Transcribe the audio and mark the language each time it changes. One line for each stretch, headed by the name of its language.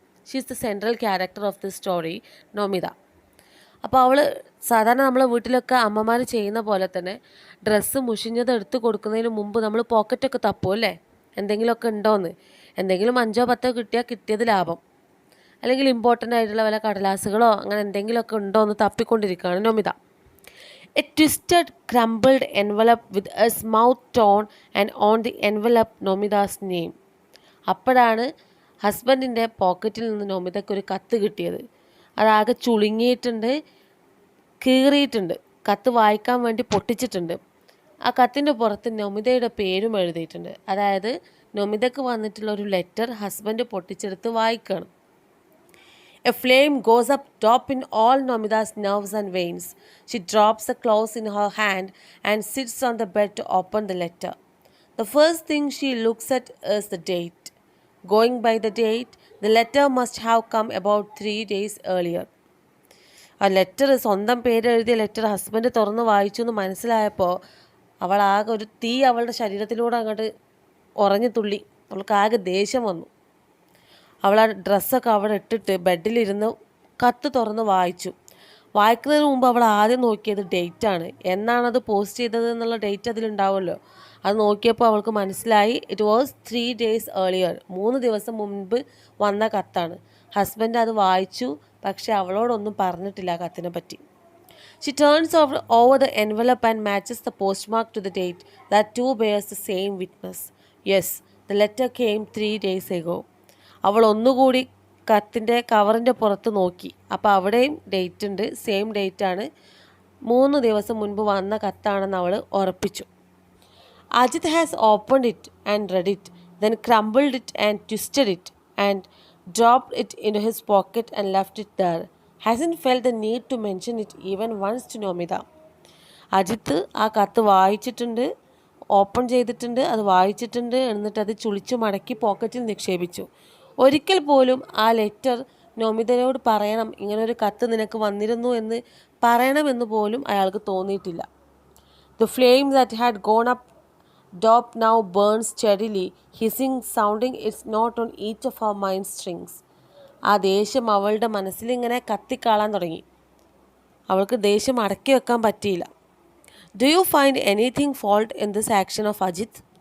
English: she is the central character of the story,
Malayalam: Nomita. അപ്പോൾ അവൾ സാധാരണ നമ്മളെ വീട്ടിലൊക്കെ അമ്മമാർ ചെയ്യുന്ന പോലെ തന്നെ ഡ്രസ്സ് മുഷിഞ്ഞത് എടുത്ത് കൊടുക്കുന്നതിന് മുമ്പ് നമ്മൾ പോക്കറ്റൊക്കെ തപ്പും അല്ലേ, എന്തെങ്കിലുമൊക്കെ ഉണ്ടോയെന്ന്. എന്തെങ്കിലും 5-10 കിട്ടിയാൽ കിട്ടിയത് ലാഭം. അല്ലെങ്കിൽ ഇമ്പോർട്ടൻ്റ് ആയിട്ടുള്ള വല്ല കടലാസുകളോ അങ്ങനെ എന്തെങ്കിലുമൊക്കെ ഉണ്ടോ എന്ന് തപ്പിക്കൊണ്ടിരിക്കുകയാണ് Nomita.
English: A twisted crumbled envelope with his mouth torn and on the envelope Nomita's name.
Malayalam: അപ്പോഴാണ് ഹസ്ബൻഡിൻ്റെ പോക്കറ്റിൽ നിന്ന് നൊമിതയ്ക്ക് ഒരു കത്ത് കിട്ടിയത്. അതാകെ ചുളുങ്ങിയിട്ടുണ്ട്, കീറിയിട്ടുണ്ട്, കത്ത് വായിക്കാൻ വേണ്ടി പൊട്ടിച്ചിട്ടുണ്ട്. ആ കത്തിൻ്റെ പുറത്ത് നൊമിതയുടെ പേരും എഴുതിയിട്ടുണ്ട്. അതായത് നൊമിതയ്ക്ക് വന്നിട്ടുള്ള ഒരു ലെറ്റർ ഹസ്ബൻഡ് പൊട്ടിച്ചെടുത്ത് വായിക്കുകയാണ്.
English: A flame goes up top in all Nomida's nerves and veins. She drops the claws in her hand and sits on the bed to open the letter. The first thing she looks at is the date. Going by the date, the letter must have come about 3 days earlier.
Malayalam: ആ letter, സ്വന്തം പേര് എഴുതിയ letter husband തുറന്ന് വായിച്ചു എന്ന് മനസ്സിലായപ്പോൾ അവളാകെ ഒരു തീ അവളുടെ ശരീരത്തിലൂടെ അങ്ങോട്ട് ഉറഞ്ഞു തുള്ളി. അവൾക്ക് ആകെ ദേഷ്യം വന്നു. അവൾ ആ ഡ്രസ്സൊക്കെ അവിടെ ഇട്ടിട്ട് ബെഡിലിരുന്ന് കത്ത് തുറന്ന് വായിച്ചു. വായിക്കുന്നതിന് മുമ്പ് അവൾ ആദ്യം നോക്കിയത് ഡേറ്റാണ്. എന്നാണത് പോസ്റ്റ് ചെയ്തത് എന്നുള്ള ഡേറ്റ് അതിലുണ്ടാവുമല്ലോ. അത് നോക്കിയപ്പോൾ അവൾക്ക് മനസ്സിലായി
English: It was 3 days earlier.
Malayalam: 3 ദിവസം മുൻപ് വന്ന കത്താണ്. ഹസ്ബൻഡ് അത് വായിച്ചു, പക്ഷെ അവളോടൊന്നും പറഞ്ഞിട്ടില്ല ആ കത്തിനെ പറ്റി.
English: She turns over the envelope and matches the postmark to the date. That too bears the same witness. Yes, the letter came 3 days ago.
Malayalam: അവൾ ഒന്നുകൂടി കത്തിൻ്റെ കവറിൻ്റെ പുറത്ത് നോക്കി. അപ്പോൾ അവിടെയും ഡേറ്റ് ഉണ്ട്, സെയിം ഡേറ്റാണ്. 3 ദിവസം മുൻപ് വന്ന കത്താണെന്ന് അവൾ ഉറപ്പിച്ചു.
English: Ajit has opened it and read it, then crumbled it and twisted it and dropped it into his pocket and left it there. Hasn't felt the need to mention it even once to Nomida.
Malayalam: Ajith ആ കത്ത് വായിച്ചിട്ടുണ്ട്, open ചെയ്തിട്ടുണ്ട്, അത് വായിച്ചിട്ടുണ്ട്, എന്നിട്ട് അത് ചുളിച്ചു മടക്കി പോക്കറ്റിൽ നിക്ഷേപിച്ചു. ഒരിക്കൽ പോലും ആ ലെറ്റർ നൊമിതയോട് പറയണം, ഇങ്ങനൊരു കത്ത് നിനക്ക് വന്നിരുന്നു എന്ന് പറയണമെന്ന് പോലും അയാൾക്ക് തോന്നിയിട്ടില്ല.
English: The flame that had gone up top now burns steadily, hissing, sounding its note on each of her mind strings.
Malayalam: ആ ദേഷ്യം അവളുടെ മനസ്സിലിങ്ങനെ കത്തിക്കാളാൻ തുടങ്ങി. അവൾക്ക് ദേഷ്യം അടക്കി വെക്കാൻ പറ്റിയില്ല.
English: Do you find anything fault in this action of Ajit?